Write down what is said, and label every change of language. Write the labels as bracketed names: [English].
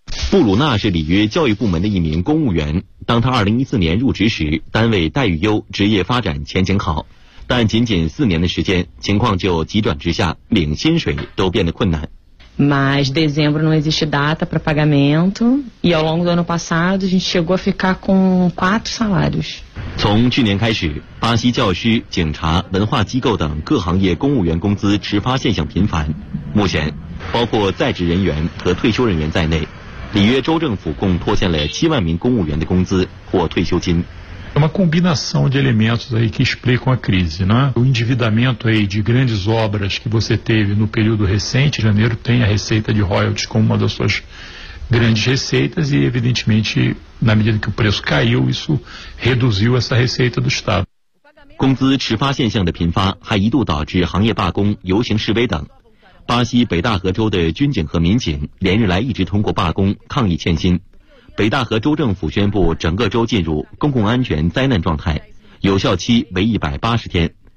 [Chinese] 布鲁纳是里约教育部门的一名公务员，当他2014年入职时，单位待遇优，职业发展前景好，但仅仅4年的时间，情况就急转直下，领薪水都变得困难。 [Portuguese] Mas dezembro não existe data para pagamento e ao longo do ano passado a gente chegou a ficar com 4 salários. [Chinese] 从去年开始，巴西教师、警察、文化机构等各行业公务员工资迟发现象频繁，目前包括在职人员和退休人员在内，里约州政府共拖欠了7万名公务员的工资或退休金。 [Portuguese] É uma combinação de elementos aí que explicam a crise, né? O endividamento aí de grandes obras que você teve no período recente, janeiro tem a receita de royalties como uma das suas grandes receitas e evidentemente na medida que o preço caiu, isso reduziu essa receita do Estado. [Chinese] 工资迟发现象的频发还一度导致行业罢工、游行示威等。巴西北大河州的军警和民警连日来一直通过罢工抗议欠薪，北大河州政府宣布整个州进入公共安全灾难状态，有效期为180天。